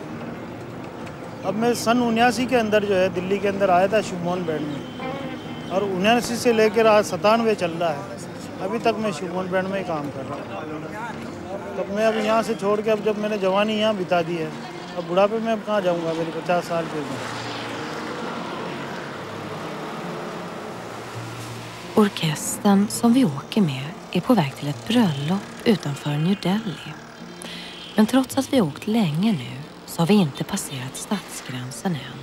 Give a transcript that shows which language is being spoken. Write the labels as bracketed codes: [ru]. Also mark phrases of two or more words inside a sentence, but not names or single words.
[hi] अब मैं सन 79 के अंदर जो है दिल्ली के अंदर आया था शिवमोहन बैंड में, और 79 से लेकर आज 97 चल रहा है। अभी तक मैं शिवमोहन बैंड में ही काम कर रहा हूँ। तब मैं अब यहाँ से छोड़ के, अब जब मैंने जवानी यहाँ बिता दी है, अब बुढ़ापे में अब कहाँ जाऊँगा, मेरी 50 साल की उम्र। [sv] Orkestern som vi åker med är på väg till ett bröllop utanför New Delhi. Men trots att vi åkt länge nu så har vi inte passerat stadsgränsen än.